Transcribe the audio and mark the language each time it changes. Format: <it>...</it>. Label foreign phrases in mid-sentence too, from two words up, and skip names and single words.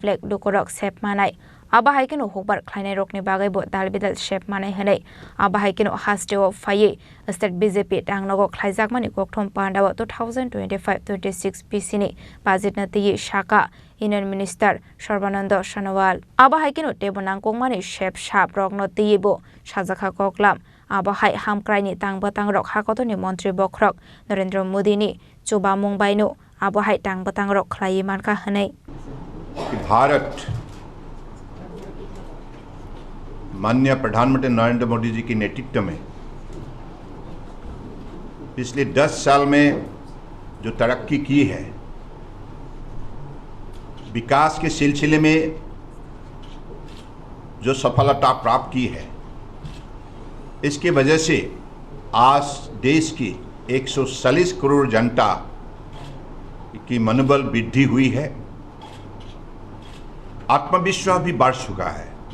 <trp>lakh Lokorok sep manai Abahaikino Hokbar Kleine Rokni Bagaibo Dalbidal Shep Manai Hanai Abahaikino Hasteo Faye State BJP Tangnogo Klaijakmani Kokthom Pandawa 2025-26 Pisini Budget Nati Shaka</trp> <en>Union Minister</en> <trp>Sarbananda Sonowal Abahaikino Tebonang Kongmani Shep Sharp Rokno Tibo Shazaka Koklam Abahai Hamkraini Tang Batang Rok Hakotoni Montri Bokrok Narendra Modi ni Chuba Mungbaino Abahai Tang Batang Rok Klai Manka Hanai</trp> <hi>भारत माननीय प्रधानमंत्री नरेंद्र मोदी जी के नेतृत्व में पिछले 10 साल में जो तरक्की की है, विकास के सिलसिले में जो सफलता प्राप्त की है, इसकी वजह से आज देश की 140 करोड़ जनता की मनोबल वृद्धि हुई है, आत्मविश्वास भी बढ़ चुका है।</hi>